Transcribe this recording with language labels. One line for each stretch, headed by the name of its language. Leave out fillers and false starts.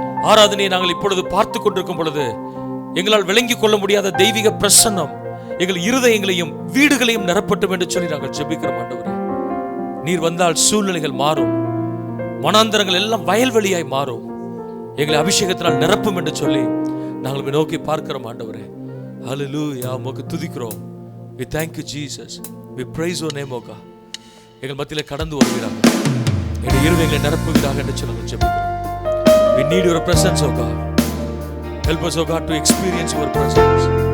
Tamil: ஆராதனையை நாங்கள் இப்பொழுது பார்த்து கொண்டிருக்கும் பொழுது எங்களால் விளங்கிக் கொள்ள முடியாத தெய்வீக பிரசன்னம் எங்கள் இருதயங்களையும் வீடுகளையும் நிரப்பட்டும் என்று சொல்லி நாங்கள் ஜெபிக்கிறோம். ஆண்டவரே நீர் வந்தால் சூழ்நிலைகள் மாறும், வனாந்தரங்கள் எல்லாம் வயல்வெளியாய் மாறும், எங்களை அபிஷேகத்தினால் நிரப்பும் என்று சொல்லி நாங்கள் நோக்கி பார்க்கிறோம். ஆண்டவரே ஹல்லேலூயா, உமக்கு துதிக்கிறோம்.
English: We thank you Jesus, we praise your name.
Tamil: Okha எங்கள் மத்தியிலே கடந்து வருவீராக, எங்கள் இருதயங்களை நிரப்புவீராக என்று சொல்லி நாங்கள் ஜெபிக்கிறோம்.
English: We need your presence, oh God. Help us, oh God, to experience your presence.